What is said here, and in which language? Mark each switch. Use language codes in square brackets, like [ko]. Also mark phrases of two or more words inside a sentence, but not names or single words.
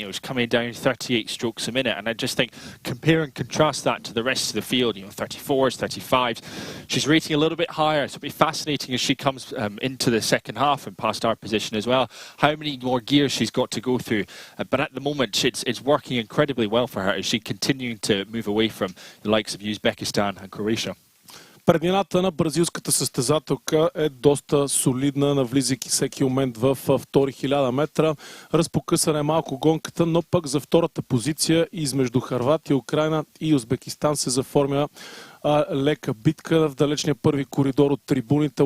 [en] It's coming down 38 strokes a minute. And I just think compare and contrast that to the rest of the field, 34s, 35s. She's rating a little bit higher. So it'll be fascinating as she comes into the second half and past our position as well, how many more gears she's got to go through. But at the moment, it's working incredibly well for her as she continuing to move away from the likes of Uzbekistan and Croatia. [bg] Преднината на бразилската състезателка е доста солидна, навлизайки всеки момент в втори 1000 метра. Разпокъсана е малко гонката, но пък за втората позиция измежду Хърватия, Украина и Узбекистан се заформя лека битка в далечния първи коридор от трибуните.